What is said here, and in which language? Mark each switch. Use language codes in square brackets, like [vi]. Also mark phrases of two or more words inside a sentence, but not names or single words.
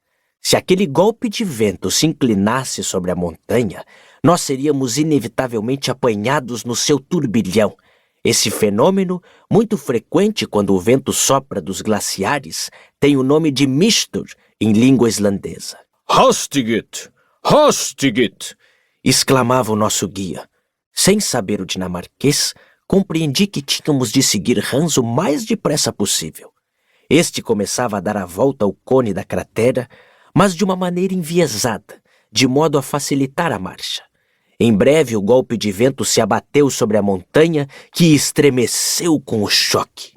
[pt] Se aquele golpe de vento se inclinasse sobre a montanha, nós seríamos inevitavelmente apanhados no seu turbilhão. Esse fenômeno, muito frequente quando o vento sopra dos glaciares, tem o nome de mistur em língua islandesa. [da] Hastigit, hastigit, [pt] exclamava o nosso guia. Sem saber o dinamarquês, compreendi que tínhamos de seguir Hans o mais depressa possível. Este começava a dar a volta ao cone da cratera, mas de uma maneira enviesada, de modo a facilitar a marcha. Em breve o golpe de vento se abateu sobre a montanha, que estremeceu com o choque.